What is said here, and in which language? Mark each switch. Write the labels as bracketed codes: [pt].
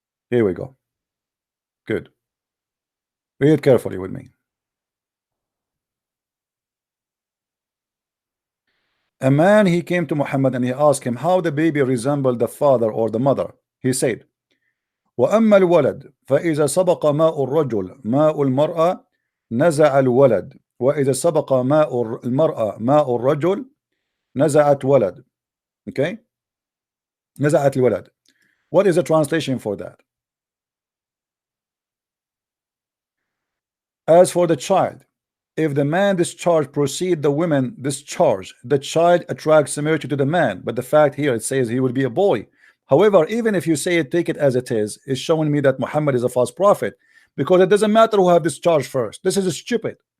[en] Here we go. Good. Read it carefully with me. A man, he came to Muhammad and he asked him how the baby resembled the father or the mother. He said, [ar] وأما الولد فإذا سبق ماء الرجل ماء المرأة نزع الولد وإذا سبق ماء المرأة ماء الرجل نزعت ولد. [en] Okay, [ar] نزعت الولد. [en] What is the translation for that? As for the child, if the man discharge proceed, the women discharge, the child attracts similarity to the man, but the fact here it says he will be a boy. However, even if you say it, take it as it is, it's showing me that Muhammad is a false prophet, because it doesn't matter who have discharged first. This is stupid.